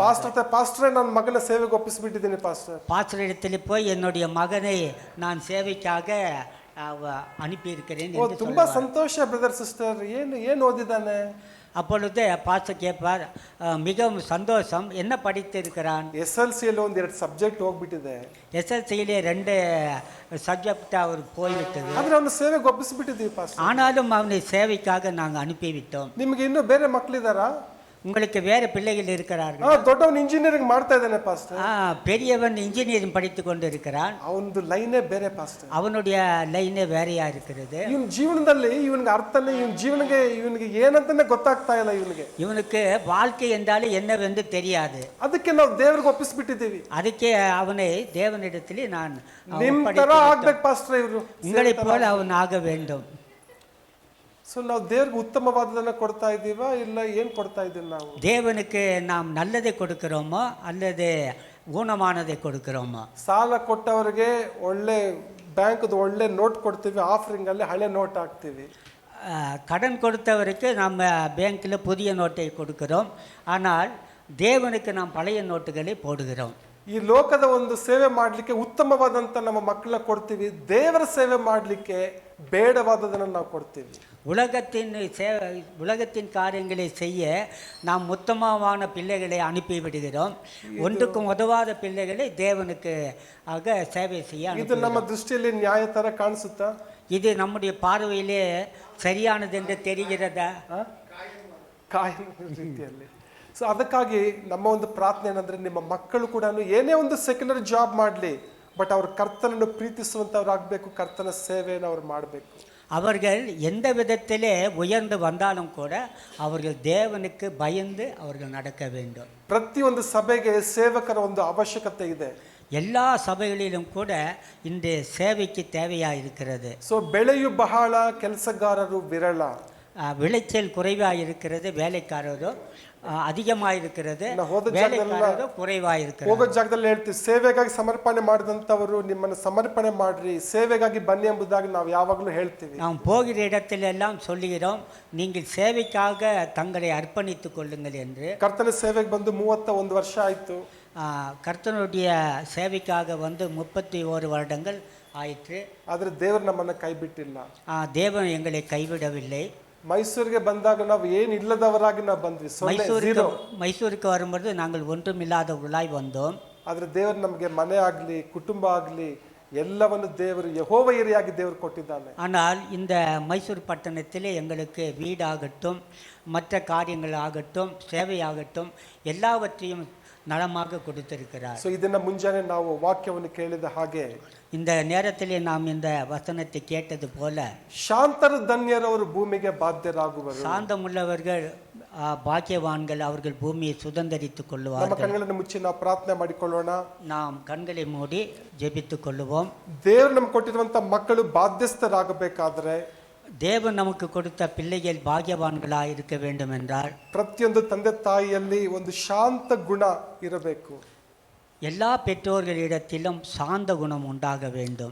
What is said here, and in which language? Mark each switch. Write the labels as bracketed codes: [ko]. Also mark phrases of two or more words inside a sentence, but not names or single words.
[kn] ಪಾಸ್ಟರ್ ನನ್ನ ಮಗನ ಸೇವೆಗೆ ಒಪ್ಪಿಸಿಬಿಟ್ಟಿದ್ದೀನಿ ಪಾಸ್ಟರ್. [ta] பாஸ்டர் இடத்தில் போய் என்னுடைய மகனை நான் சேவைக்காக அனுப்பி இருக்கிறேன். [kn] ತುಂಬಾ ಸಂತೋಷ ಬ್ರದರ್ ಸಿಸ್ಟರ್. ಏನು ಓದಿದ್ದಾನೆ? [ta] அப்பொழுது பாஸ்டர் கேட்பார், மிகவும் சந்தோஷம், என்ன படித்திருக்கிறான்? [kn] SLCಯಲ್ಲಿ ಒಂದೆರಡು ಸಬ್ಜೆಕ್ಟ್ ಹೋಗ್ಬಿಟ್ಟಿದೆ. [ta] SLCயிலே 2 சப்ஜெக்ட் அவர் போய்விட்டது. [kn] ಆದ್ರೆ ಅವನು ಸೇವೆಗೆ ಒಪ್ಪಿಸಿಬಿಟ್ಟಿದ್ದೀವಿ ಪಾಸ್ಟರ್. [ta] ஆனாலும் அவனை சேவைக்காக நாங்கள் அனுப்பிவிட்டோம். [kn] ನಿಮಗೆ ಇನ್ನೂ ಬೇರೆ ಮಕ್ಕಳಿದಾರಾ? [ta] உங்களுக்கு வேற பிள்ளைகள் இருக்கிறார்கள்? [kn] ದೊಡ್ಡವನು ಇಂಜಿನಿಯರಿಂಗ್ ಮಾಡ್ತಾ ಇದ್ದಾನೆ ಪಾಸ್ಟರ್. [ta] பெரியவன் இன்ஜினியரிங் படித்து கொண்டு இருக்கிறான். [kn] ಅವನದು ಲೈನೇ ಬೇರೆ ಪಾಸ್ಟರ್. [ta] அவனுடைய லைனே வேறையா இருக்கிறது. [kn] ಇವನ್ ಜೀವನದಲ್ಲಿ ಇವನಿಗೆ ಅರ್ಥನೇ, ಇವನಿಗೆ ಏನಂತಾನೆ ಗೊತ್ತಾಗ್ತಾ ಇಲ್ಲ. ಇವನಿಗೆ [ta] வாழ்க்கை என்றாலே என்னவென்று தெரியாது. [kn] ಅದಕ್ಕೆ ನಾವು ದೇವರಿಗೆ ಒಪ್ಪಿಸಿಬಿಟ್ಟಿದ್ದೀವಿ. [ta] ಅದಕ್ಕೆ ಅವனை தேவனிடத்திலே நான் [kn] ನಿಮ್ ತರ ಆಗ್ಬೇಕು ಪಾಸ್ಟರ್, ಇವರು [ta] உங்களை போல அவன் ஆக வேண்டும். [kn] ಸೊ ನಾವು ದೇವ್ರಿಗೆ ಉತ್ತಮವಾದದನ್ನ ಕೊಡ್ತಾ ಇದ್ದೀವಾ, ಇಲ್ಲ ಏನ್ ಕೊಡ್ತಾ ಇದ್ದೀವಿ ನಾವು? [ta] தேவனுக்கு நாம் நல்லதை கொடுக்கிறோமோ அல்லது ஊனமானதை கொடுக்கிறோமோ? [kn] ಸಾಲ ಕೊಟ್ಟವರಿಗೆ ಒಳ್ಳೆ ಬ್ಯಾಂಕ್ದು ಒಳ್ಳೆ ನೋಟ್ ಕೊಡ್ತೀವಿ, ಆಫರಿಂಗ್ ಅಲ್ಲಿ ಹಳೆ ನೋಟ್ ಹಾಕ್ತೀವಿ. [ta] கடன் கொடுத்தவருக்கு நம்ம பேங்க்கில் புதிய நோட்டை கொடுக்கிறோம், ஆனால் தேவனுக்கு நாம் பழைய நோட்டுகளை போடுகிறோம். [kn] ಈ ಲೋಕದ ಒಂದು ಸೇವೆ ಮಾಡಲಿಕ್ಕೆ ಉತ್ತಮವಾದಂಥ ನಮ್ಮ ಮಕ್ಕಳನ್ನ ಕೊಡ್ತೀವಿ, ದೇವರ ಸೇವೆ ಮಾಡಲಿಕ್ಕೆ ಬೇಡವಾದದನ್ನು ನಾವು ಕೊಡ್ತೀವಿ. [ta] உலகத்தின் காரியங்களை செய்ய நாம் உத்தமமான பிள்ளைகளை அனுப்பி விடுகிறோம். ஒன்றுக்கும் உதவாத பிள்ளைகளை தேவனுக்கு ஆக சேவை செய்ய. [kn] ಇದು ನಮ್ಮ ದೃಷ್ಟಿಯಲ್ಲಿ ನ್ಯಾಯ ತರ ಕಾಣಿಸುತ್ತಾ? [ta] இது நம்முடைய பார்வையிலே சரியானது என்று தெரிகிறதா? [kn] ರೀತಿಯಲ್ಲಿ. ಸೊ ಅದಕ್ಕಾಗಿ ನಮ್ಮ ಒಂದು ಪ್ರಾರ್ಥನೆ ಏನಂದ್ರೆ, ನಿಮ್ಮ ಮಕ್ಕಳು ಕೂಡ ಏನೇ ಒಂದು ಸೆಕ್ಯುಲರ್ ಜಾಬ್ ಮಾಡಲಿ, ಬಟ್ ಅವ್ರ ಕರ್ತನನ್ನು ಪ್ರೀತಿಸುವಂಥವ್ರಾಗಬೇಕು, ಕರ್ತನ ಸೇವೆಯನ್ನು ಅವ್ರು ಮಾಡಬೇಕು. [ta] அவர்கள் எந்த விதத்திலே உயர்ந்து வந்தாலும் கூட அவர்கள் தேவனுக்கு பயந்து அவர்கள் நடக்க வேண்டும். [kn] ಪ್ರತಿಯೊಂದು ಸಭೆಗೆ ಸೇವಕರ ಒಂದು ಅವಶ್ಯಕತೆ ಇದೆ. [ta] எல்லா சபைகளிலும் கூட இந்த சேவைக்கு தேவையாக இருக்கிறது. [kn] ಸೊ ಬೆಳೆಯು ಬಹಳ, ಕೆಲಸಗಾರರು ವಿರಳ. [ta] விளைச்சல் குறைவாக இருக்கிறது, வேலைக்காரரோ அதிகமாக இருக்கிறது, [kn] ನಾವು ಹೋದ [ta] வேலைக்காரரோ குறைவாக இருக்கிறது. [kn] ಹೋಗೋ ಜಾಗದಲ್ಲಿ ಹೇಳ್ತೀವಿ, ಸೇವೆಗಾಗಿ ಸಮರ್ಪಣೆ ಮಾಡಿದಂಥವರು ನಿಮ್ಮನ್ನು ಸಮರ್ಪಣೆ ಮಾಡ್ರಿ, ಸೇವೆಗಾಗಿ ಬನ್ನಿ ಎಂಬುದಾಗಿ ನಾವು ಯಾವಾಗಲೂ ಹೇಳ್ತೀವಿ. [ta] நாம் போகிற இடத்திலெல்லாம் சொல்லுகிறோம், நீங்கள் சேவைக்காக தங்களை அர்ப்பணித்துக் கொள்ளுங்கள் என்று. [kn] ಕರ್ತನ ಸೇವೆಗೆ ಬಂದು 31 ವರ್ಷ ಆಯ್ತು. [ta] கர்த்தனுடைய சேவைக்காக வந்து 31 வருடங்கள் ஆயிற்று. [kn] ಆದರೆ ದೇವರು ನಮ್ಮನ್ನು ಕೈ ಬಿಟ್ಟಿಲ್ಲ. [ta] தேவன் எங்களை கைவிடவில்லை. [kn] ಮೈಸೂರಿಗೆ ಬಂದಾಗ ನಾವು ಏನು ಇಲ್ಲದವರಾಗಿ ನಾವು ಬಂದ್ವಿ. [ta] மைசூருக்கு வரும்போது நாங்கள் ஒன்றும் இல்லாதவர்களாய் வந்தோம். [kn] ಆದರೆ ದೇವರು ನಮಗೆ ಮನೆ ಆಗಲಿ ಕುಟುಂಬ ಆಗಲಿ ಎಲ್ಲವನ್ನು ದೇವರು ಯೆಹೋವಯರಿಯಾಗಿ ದೇವರು ಕೊಟ್ಟಿದ್ದಾನೆ. [ta] ஆனால் இந்த மைசூர் பட்டணத்திலே எங்களுக்கு வீடாகட்டும், மற்ற காரியங்கள் ஆகட்டும், சேவையாகட்டும் எல்லாவற்றையும் நலமாக கொடுத்திருக்கிறார். [kn] ಸೊ ಇದನ್ನ ಮುಂಜಾನೆ ನಾವು ವಾಕ್ಯವನ್ನು ಕೇಳಿದ ಹಾಗೆ, [ta] இந்த நேரத்திலே நாம் இந்த வசனத்தை கேட்டது போல, [kn] ಶಾಂತರ ಧನ್ಯರವರು ಭೂಮಿಗೆ ಬಾಧ್ಯರಾಗುವರು. [ta] சாந்தமுள்ளவர்கள் பாக்கியவான்கள், அவர்கள் பூமியை சுதந்தரித்துக் [kn] ನಮ್ಮ [ta] கொள்ளுவார்கள். [kn] ಕಣ್ಣುಗಳನ್ನು ಮುಚ್ಚಿ ನಾವು ಪ್ರಾರ್ಥನೆ ಮಾಡಿಕೊಳ್ಳೋಣ. [ta] நாம் கண்களை மூடி ஜெபித்துக் கொள்ளுவோம். [kn] ದೇವರು ನಮ್ಗೆ ಕೊಟ್ಟಿರುವಂತ ಮಕ್ಕಳು ಬಾಧ್ಯಸ್ಥರಾಗಬೇಕಾದ್ರೆ, [ta] தேவன் நமக்கு கொடுத்த பிள்ளைகள் பாக்கியவான்களாக இருக்க வேண்டும் என்றால், [kn] ಪ್ರತಿಯೊಂದು ತಂದೆ ತಾಯಿಯಲ್ಲಿ ಒಂದು ಶಾಂತ ಗುಣ ಇರಬೇಕು. [ta] எல்லா பெற்றோர்களிடத்திலும் சாந்த குணம் உண்டாக வேண்டும்.